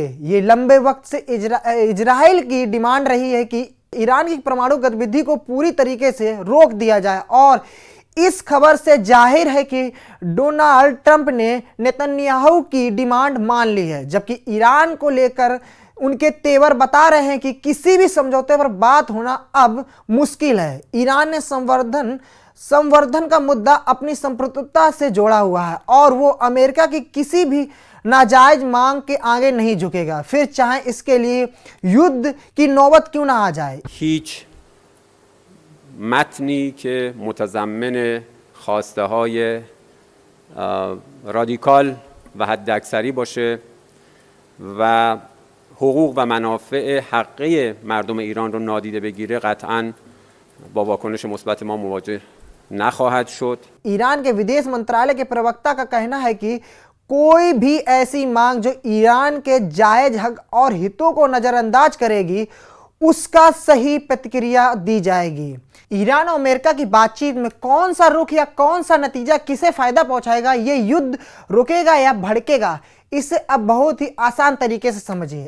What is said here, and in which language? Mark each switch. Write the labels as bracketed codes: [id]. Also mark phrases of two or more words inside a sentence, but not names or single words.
[hi] ये लंबे वक्त से इजराइल की डिमांड रही है कि ईरान की परमाणु गतिविधि को पूरी तरीके से रोक दिया जाए और इस खबर से जाहिर है कि डोनाल्ड ट्रंप ने नेतन्याहू की डिमांड मान ली है, जबकि ईरान को लेकर उनके तेवर बता रहे हैं कि किसी भी समझौते पर बात होना अब मुश्किल है। ईरान ने संवर्धन का मुद्दा अपनी संप्रभुता से जोड़ा हुआ है और वो अमेरिका की किसी भी नाजायज मांग के आगे नहीं झुकेगा, फिर चाहे इसके लिए युद्ध की नौबत क्यों ना आ जाए। [fa] هیچ متنی که متضمن خواسته های رادیکال و حداکثری باشه و حقوق و منافع حقیقی مردم ایران رو نادیده بگیره قطعاً با واکنش مثبت ما مواجه نخواهد شد. [hi] ईरान के विदेश मंत्रालय के प्रवक्ता का कहना है कि कोई भी ऐसी मांग जो ईरान के जायज हक और हितों को नजरअंदाज करेगी उसका सही प्रतिक्रिया दी जाएगी। ईरान और अमेरिका की बातचीत में कौन सा रुख या कौन सा नतीजा किसे फायदा पहुंचाएगा, ये युद्ध रुकेगा या भड़केगा, इसे अब बहुत ही आसान तरीके से समझिए।